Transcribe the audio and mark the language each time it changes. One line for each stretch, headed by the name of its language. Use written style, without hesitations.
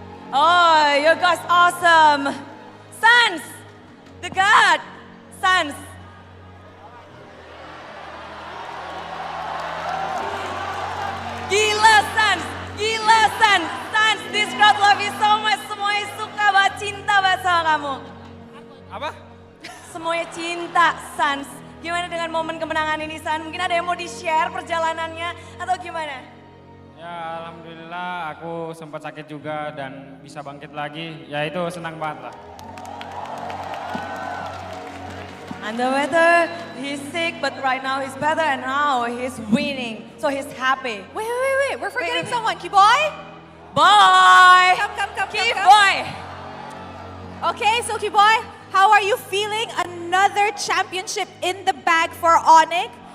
English: Oh, you guys awesome. Sans, the God. Sans.
Indonesian: Gila Sans.
English: Sans, this crowd love you so much.
Indonesian: Semuanya suka banget, cinta banget sama kamu. Apa? Semuanya cinta, Sans. Gimana dengan momen kemenangan ini, Sans? Mungkin ada yang mau di-share perjalanannya atau gimana? Ya alhamdulillah aku sempat sakit juga dan bisa bangkit lagi. Ya itu senang banget lah.
English: And the weather, he's sick, but right now he's better and now he's winning. So he's happy. Wait. We're forgetting someone. Kiboy? Boy! Come. Kiboy! Okay, so Kiboy, how are you feeling? Another championship in the bag for Onic.